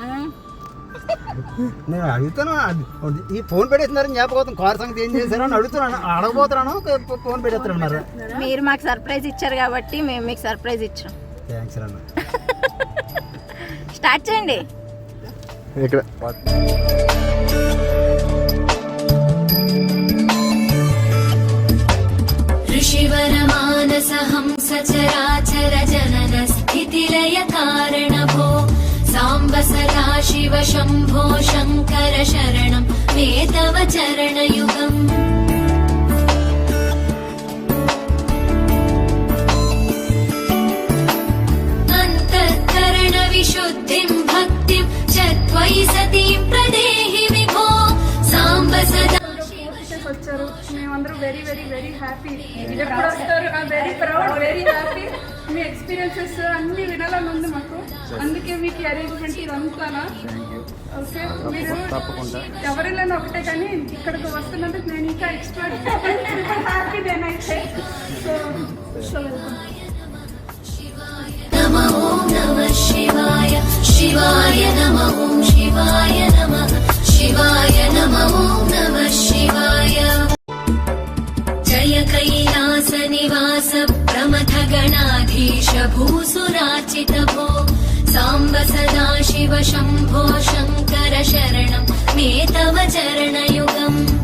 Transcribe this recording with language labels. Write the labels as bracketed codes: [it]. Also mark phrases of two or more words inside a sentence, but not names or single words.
[te] నేను అడుగుతాను ఈ ఫోన్ పెట్టేస్తున్నారని జ్ఞాపకం కారు సంగతి ఏం చేశారో అని అడుగుతున్నాను. అడగబోతున్నాను ఫోన్ పెట్టేస్తున్నారు. మీరు మాకు సర్ప్రైజ్ ఇచ్చారు కాబట్టి మేము మీకు సర్ప్రైజ్ ఇచ్చాం. థ్యాంక్స్ అన్న. స్టార్ట్ చేయండి. ఇక్కడ [sa] ऋषिवरमानसहंस चराचर जनन स्थितिलय कारणभो साम्ब सदा शिव शम्भो शङ्कर शरणं मे तव चरणयुगम् अन्तःकरण विशुद्धिं भक्तिं च त्वयि सतीं प्रदेहि विभो साम्ब सदा [te] వచ్చారు. మేమందరూ [en] very very very happy. [te] ఎప్పుడు వస్తారు? [en] very proud, very happy. [te] మీ ఎక్స్పీరియన్సెస్ అన్ని వినాలని ఉంది మాకు. అందుకే మీకు అరేంజ్మెంట్ ఇదంతానా. ఓకే, మీరు ఎవరైనా ఒకటే కానీ ఇక్కడికి వస్తున్నందుకు నేను ఇంకా [en] expert happy [te] నేనైతే. సో [sa] नमः ॐ नमः शिवाय शिवाय नमः ॐ शिवाय नमः शिवाय नमः ॐ नमः शिवाय जय कैलास निवास प्रमथ गणाधीश भूसुराचित भो साम्ब सदा शिव शम्भो शङ्कर शरणं मे तव चरणयुगम्